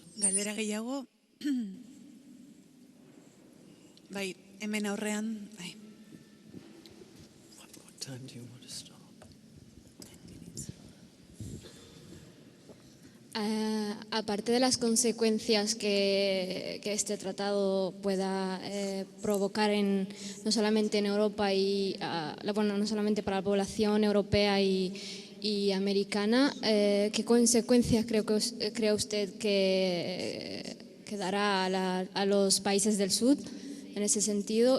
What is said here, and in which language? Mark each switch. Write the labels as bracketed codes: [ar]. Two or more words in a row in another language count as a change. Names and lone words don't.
[eu] Galdera gehiago? Bai, hemen aurrean, bai. [en] What time do you want to stop? [es] Aparte de las consecuencias que este tratado pueda provocar no solamente en Europa no solamente para la población europea y americana, ¿qué consecuencias cree usted que dará a los países del sur en ese sentido?